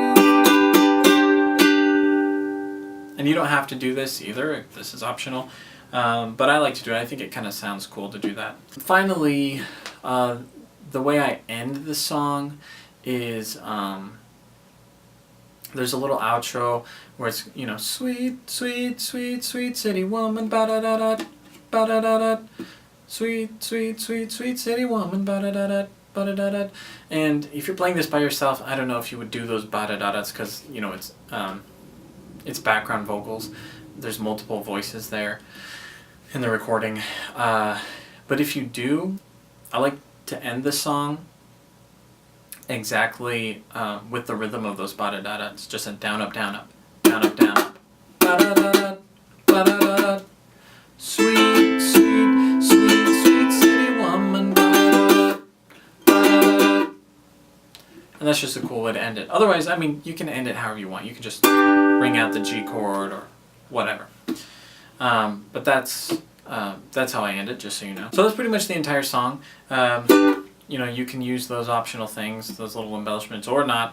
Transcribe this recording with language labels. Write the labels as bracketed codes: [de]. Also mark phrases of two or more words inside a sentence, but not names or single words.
[en] And you don't have to do this either, this is optional, but I like to do it. I think it kind of sounds cool to do that. Finally, the way I end the song is there's a little outro where it's, sweet, sweet, sweet, sweet city woman, ba-da-da-da, ba-da-da-da, sweet, sweet, sweet, sweet city woman, ba-da-da-da, ba-da-da-da. And if you're playing this by yourself, I don't know if you would do those ba-da-da-das because, it's background vocals. There's multiple voices there in the recording. But if you do, I like to end the song exactly with the rhythm of those ba-da-da-da. It's just a down up, down up, down up, down up, ba-da-da-da, ba-da-da-da, sweet, sweet, sweet, sweet city woman, ba-da-da, ba-da-da. And that's just a cool way to end it. Otherwise, you can end it however you want. You can just ring out the G chord or whatever. But that's how I end it, just so you know. So that's pretty much the entire song. You know, you can use those optional things, those little embellishments, or not.